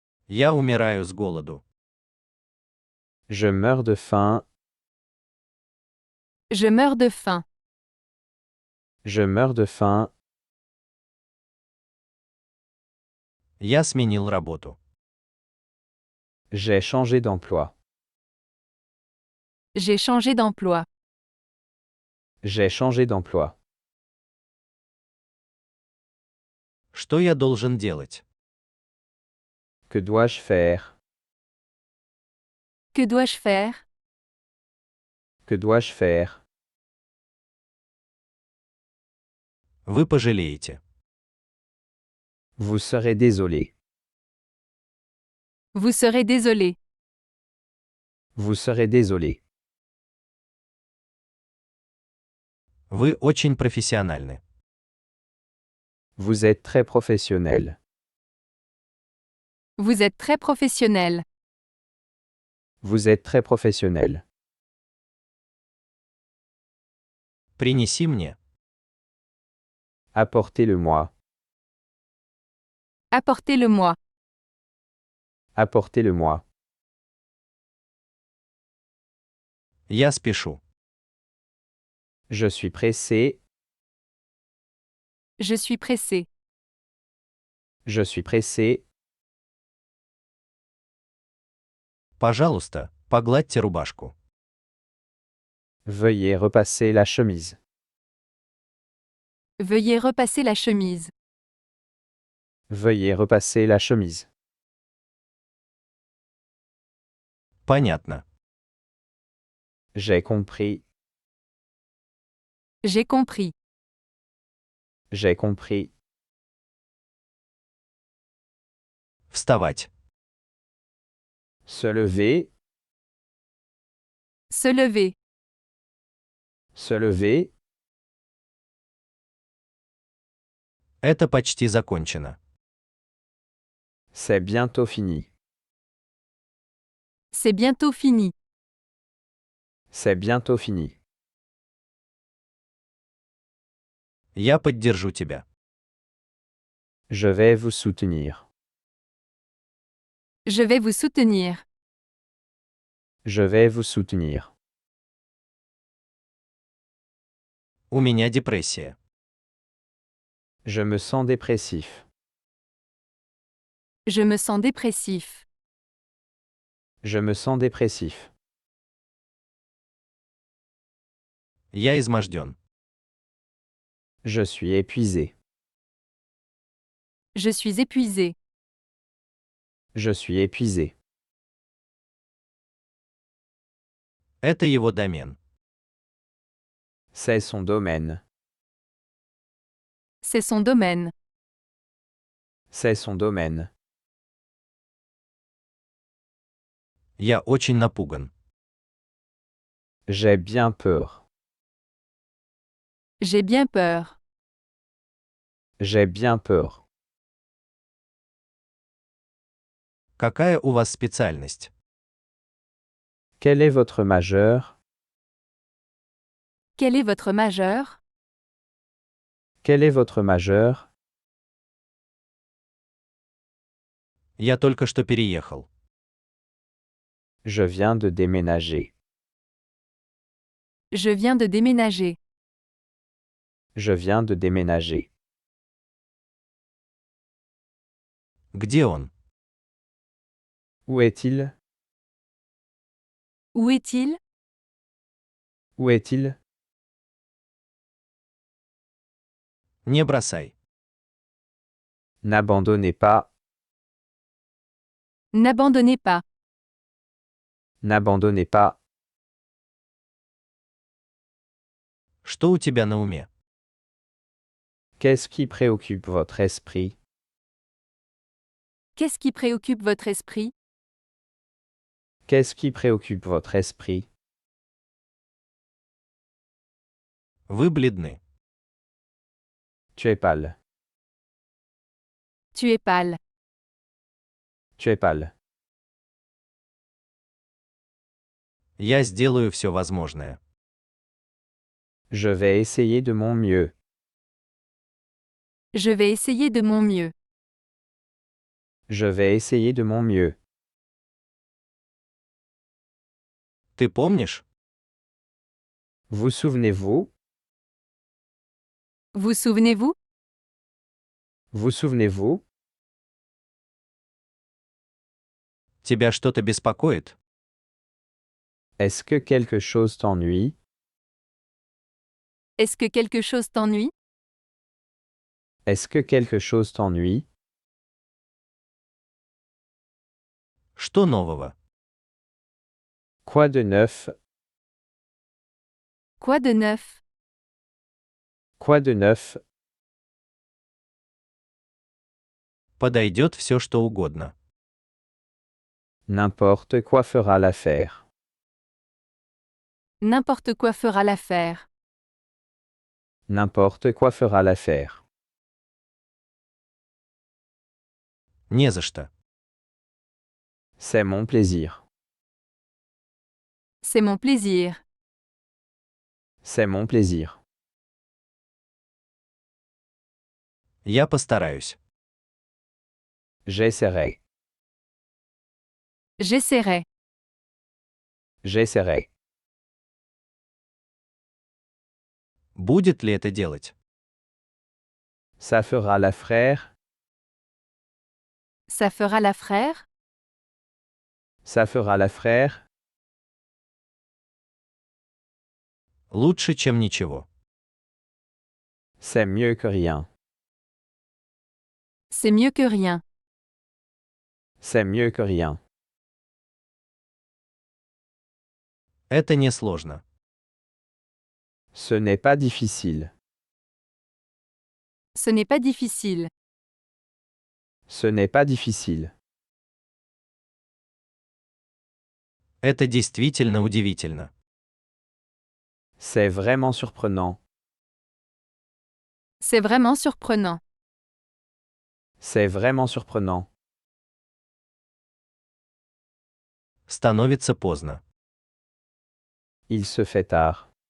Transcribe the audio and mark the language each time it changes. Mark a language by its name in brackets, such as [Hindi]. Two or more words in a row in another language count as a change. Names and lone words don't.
[Russian] Я умираю с голоду. [French] Je meurs de faim, Je meurs de faim. je meurs de faim, [Russian] Я сменил работу. [French] j'ai changé d'emploi. J'ai changé d'emploi. J'ai changé d'emploi. [Russian] Что я должен делать? [French] Que dois-je faire? Que dois-je faire? Que dois-je faire? [Russian] Вы пожалеете. [French] Vous serez désolé. Vous serez désolé. Vous serez désolé. [Russian] Вы очень профессиональны. [French] Vous êtes très professionnel. Vous êtes très professionnel. Vous êtes très professionnel. [Russian] Принеси мне. [French] Apportez-le-moi. Apportez-le-moi. Apportez-le-moi. [Russian] Я спешу. [French] Je suis pressé. Je suis pressé. Je suis pressé. [Russian] Пожалуйста, погладьте рубашку. [French] Veuillez repasser la chemise. Veuillez repasser la chemise. Veuillez repasser la chemise. [Russian] Понятно. [French] J'ai compris. J'ai compris. J'ai compris. [Russian] Вставать. [French] Se lever. Se lever. Se lever. [Russian] Это почти закончено. [French] C'est bientôt fini. C'est bientôt fini. C'est bientôt fini. [Russian] Я поддержу тебя. [French] Je vais vous soutenir. Je vais vous soutenir. Je vais vous soutenir. [Russian] У меня депрессия. [French] Je me sens dépressif. Je me sens dépressif. Je me sens dépressif. [Russian] Я изможден. [French] Je suis épuisé. Je suis épuisé. Je suis épuisé. [Russian] Это его домен. [French] C'est son domaine. C'est son domaine. C'est son domaine. [Russian] Я очень напуган. [French] J'ai bien peur. J'ai bien peur. J'ai bien peur. [Russian] Какая у вас специальность? [French] Quel est votre majeur? Quel est votre majeur? Quel est votre majeur? [Russian] Я только что переехал. [French] Je viens de déménager. Je viens de déménager. Je viens de déménager. [Russian] Где он? [French] Où est-il? Où est-il? Où est-il? [Russian] Не бросай. [French] N'abandonnez pas. N'abandonnez pas. N'abandonnez pas. [Russian] Что у тебя на уме? [French] Qu'est-ce qui préoccupe votre esprit? Qu'est-ce qui préoccupe votre esprit? Qu'est-ce qui préoccupe votre esprit? [Russian] Вы бледны. [French] Tu es pâle. Tu es pâle. Tu es pâle. [Russian] Я сделаю все возможное. [French] Je vais essayer de mon mieux. Je vais essayer de mon mieux. Je vais essayer de mon mieux. [Russian] Ты помнишь? [French] Vous souvenez-vous? Vous souvenez-vous? Vous souvenez-vous? [Russian] Тебя что-то беспокоит? [French] Est-ce que quelque chose t'ennuie? Est-ce que quelque chose t'ennuie? Est-ce que quelque chose t'ennuie? [Russian] Что нового? [French] Quoi de neuf? Quoi de neuf? Quoi de neuf? [Russian] Подойдет все, что угодно. [French] N'importe quoi fera l'affaire. N'importe quoi fera l'affaire. N'importe quoi fera l'affaire. [Russian] Не за что. [French] C'est mon plaisir. C'est mon plaisir. C'est mon plaisir. [Russian] Я постараюсь. [French] J'essaierai. J'essaierai. J'essaierai. [Russian] Будет ли это делать? [French] Ça fera l'affaire. Ça fera l'affaire? Ça fera l'affaire. [Russian] Лучше, чем ничего. [French] C'est mieux que rien. C'est mieux que rien. C'est mieux que rien. [Russian] Это несложно. [French] Ce n'est pas difficile. Ce n'est pas difficile. Ce n'est pas difficile. [Russian] Это действительно удивительно. [French] C'est vraiment surprenant. C'est vraiment surprenant. C'est vraiment surprenant. [Russian] Становится поздно. [French] Il se fait tard.